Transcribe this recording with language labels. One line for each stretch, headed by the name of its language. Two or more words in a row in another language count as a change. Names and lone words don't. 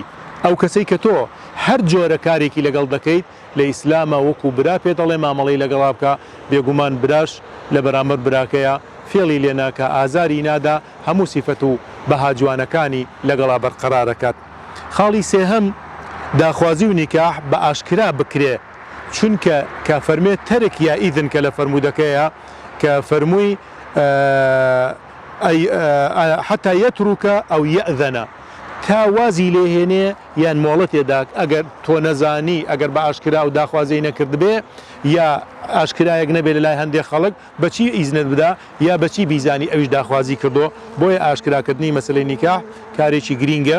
Central Kurdish: ئەو کەسەی کە تۆ هەر جۆرە کارێکی لەگەڵ دەکەیت لە ئیسلامە وەکو برا پێ دەڵێ مامەڵەی لەگەڵا بکە، بێگومان براش لە بەرامبەر براکەیە فێڵی لێ ناکە، ئازاری نادا، هەموو سیفەت و بەها جوانەکانی لەگەڵا بەرقەرارەکات. خاڵی سێهەم داخوازی و نیکاح بە ئاشکرا بکرێ، چونکە کە فەرمێت تەرک یا ئیذن کە لە فەرمودەکەیە کە فەرمووی
Arabic: حتى يترك أو يأذن
Central Kurdish: تا وازی لێهێنێ یان مۆڵەتێدا ئەگەر تۆ نەزانی ئەگەر بە ئاشکرا و داخوازی نەکرد بێ یا ئاشکرایەک نەبێت لە لای هەندێک خەڵک بەچی ئیزنت بدا یا بەچی بیزانی ئەویش داخوازی کردو. بۆیە ئاشکراکردنی مەسلەی نیکاح کارێکی گرینگە.